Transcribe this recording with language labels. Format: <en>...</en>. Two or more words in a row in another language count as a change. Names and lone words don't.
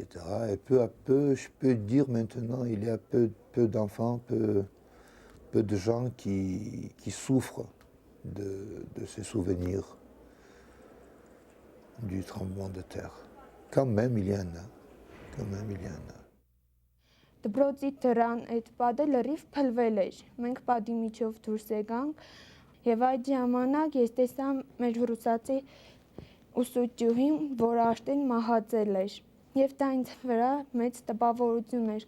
<fr>Et peu à peu, je peux dire maintenant, il y a peu d'enfants, peu de gens qui souffrent de ces souvenirs du tremblement de terre. Quand même, il y en a. Quand même, il y en a.</fr> <hy>Դպրոցի դռան այդ պատը լրիվ փլվել էր։ Մենք պատի միջով դուրս եկանք եւ այդ ժամանակ ես տեսա մեր ռուսացի ուսուցչուհին, որ արդեն մահացել էր։ Եվ դա ինձ վրա մեծ տպավորություն էր</hy>